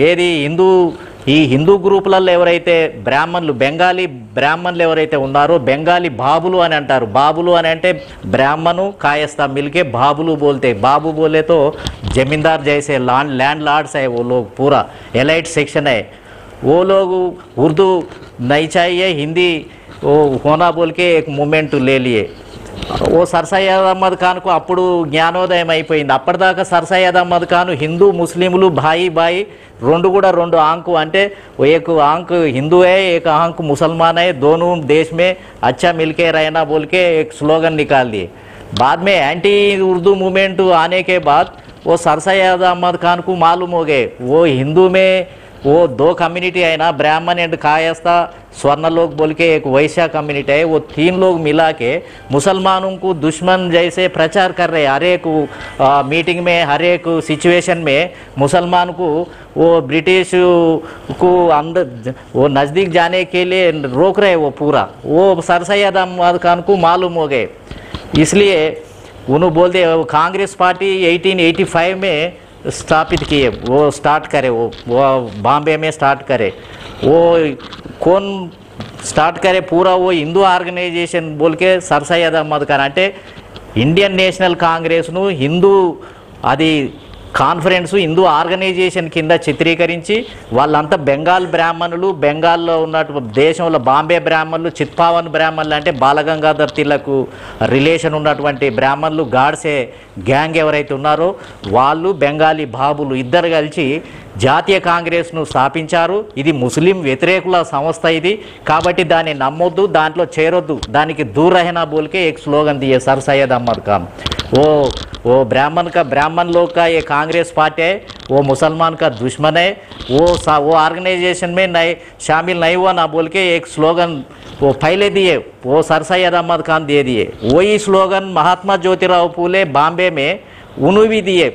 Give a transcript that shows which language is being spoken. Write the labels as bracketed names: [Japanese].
[Telugu] ఏది హిందూ గ్రూపులలో ఎవరైతే బెంగాలీ బ్రాహ్మణులు ఎవరైతే ఉన్నారో బెంగాలీ బాబులు అని అంటారు. బాబులు అని అంటే [Hindi] బ్రాహ్మణు కాయస్తా మిల్కే బాబులు బోల్తే, బాబు బోలేతో జमींदार जैसे लैंड लॉर्ड्स है, वो लोग पूरा एलाइट सेक्शन है, वो लोग उर्दू नहीं चाहिए, हिंदी वो होना बोल के एक मूवमेंट ले लिए. [Telugu] ఓ సర్ సయ్యద్ అహ్మద్ ఖాన్కు అప్పుడు జ్ఞానోదయం అయిపోయింది. అప్పటిదాకా సర్ సయ్యద్ అహ్మద్ ఖాన్ హిందూ ముస్లింలు బాయి రెండు ఆంకు అంటే एक आंक हिंदू है, एक आंक मुसलमान है, दोनों देश में अच्छा मिलके रहना बोल के एक स्लोगन निकाल दिए. [Hindi] बाद में एंटी उर्दू मूवमेंट आने के बाद वो सर सैयद अहमद खान को मालूम हो गए वो हिंदू में वो दो कम्युनिटी है ना, ब्राह्मण एंड कायस्था स्वर्ण लोग बोल के एक वैश्य कम्युनिटी है, वो तीन लोग मिला के मुसलमानों को दुश्मन जैसे प्रचार कर रहे. हर एक मीटिंग में, हर एक सिचुएशन में मुसलमान को वो ब्रिटिश को अंदर वो नज़दीक जाने के लिए रोक रहे. वो पूरा वो सर सैयद अहमद खान को मालूम हो गए, इसलिए उन्होंने बोलते कांग्रेस पार्टी 1885 में स्थापित किए, वो स्टार्ट करे, वो बॉम्बे में स्टार्ट करे. वो कौन स्टार्ट करे? पूरा वो हिंदू ఆర్గనైజేషన్ बोल के [Telugu] సర్ సయ్యద్ అహ్మద్ ఖాన్ అంటే ఇండియన్ నేషనల్ కాంగ్రెస్ను హిందూ అది కాన్ఫరెన్స్ హిందూ ఆర్గనైజేషన్ కింద చిత్రీకరించి వాళ్ళంతా బెంగాల్ బ్రాహ్మణులు, బెంగాల్లో ఉన్నట్టు దేశంలో బాంబే బ్రాహ్మణులు, చిత్పావన్ బ్రాహ్మణులు అంటే బాలగంగాధర్ తిలక్ రిలేషన్ ఉన్నటువంటి బ్రాహ్మణులు, గాడ్సే గ్యాంగ్ ఎవరైతే ఉన్నారో వాళ్ళు, బెంగాలీ బాబులు ఇద్దరు కలిసి జాతీయ కాంగ్రెస్ను స్థాపించారు. ఇది ముస్లిం వ్యతిరేకుల సంస్థ ఇది, కాబట్టి దాన్ని నమ్మొద్దు, దాంట్లో చేరొద్దు, దానికి [Hindi] దూర్ రహనా బోల్కే एक स्लोगन दिए [Telugu] सर सैयद अहमद खान. [Hindi] वो ब्राह्मण लोग का ये कांग्रेस पार्टी है, वो मुसलमान का दुश्मन है, वो ऑर्गेनाइजेशन में नए शामिल नहीं हुआ ना बोल के एक स्लोगन वो पहले दिए, वो सर सैयद अहमद खान दे दिए. वही स्लोगन महात्मा ज्योतिराव फूले बॉम्बे में उन्होंने भी दिए.